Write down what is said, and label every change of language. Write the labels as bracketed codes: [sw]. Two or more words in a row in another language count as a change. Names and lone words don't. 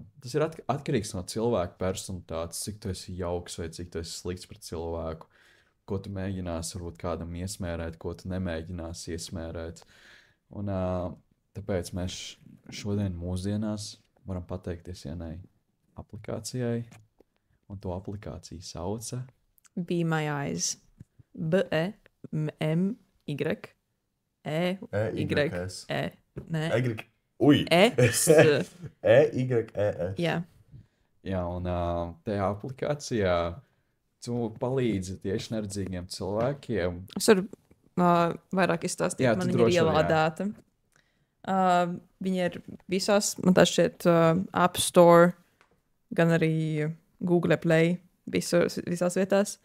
[lv] Tas ir atkarīgs no cilvēka personalitātes, cik tu esi jauks vai cik tu esi slikts pret cilvēku, ko tu mēģināsi varbūt kādam iesmērēt, ko tu nemēģināsi iesmērēt. Un tāpēc mēs šodien mūsdienās varam pateikties vienai aplikācijai, un to aplikāciju sauca Be My Eyes. B-E-M-Y. E-Y-S. Nē. Ui! E-S. E-Y-E-S. Jā. Jā, un tajā aplikācijā tu palīdzi tieši neredzīgiem cilvēkiem. Es varu vairāk izstāstīt, Jā, man tu viņa ir droši vari, jā. ielādēta. Viņa ir visās, man tā šķiet, App Store, gan arī Google Play, visās vietās.